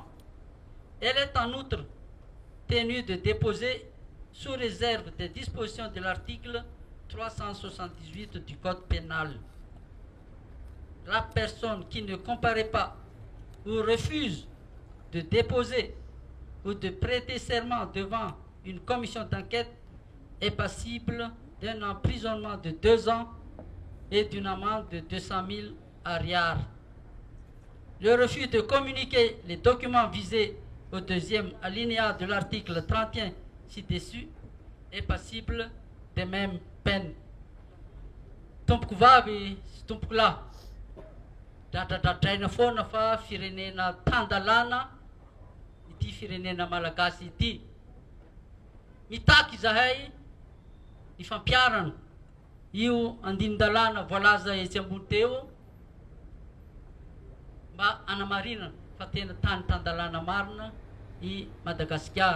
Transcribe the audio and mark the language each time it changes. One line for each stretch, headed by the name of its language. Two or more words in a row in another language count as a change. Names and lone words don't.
French: Elle est en outre tenue de déposer, sous réserve des dispositions de l'article 378 du Code pénal, la personne qui ne comparaît pas ou refuse de déposer ou de prêter serment devant une commission d'enquête est passible d'un emprisonnement de 2 ans et d'une amende de 200 000 ariars. Le refus de communiquer les documents visés au 2e alinéa de l'article 31 ci-dessus est passible des mêmes peines.
Malagasy: Tompoko vavy sy tompoko lahy, dradradradraina foana fa firenena tandalana ity firenena malagasy ity. Mitaky zahay ny fampiarana io andinin-dalàna voalaza etsy ambony teo mba anamarinana fa tena tany tandalàna marina i Madagasikara.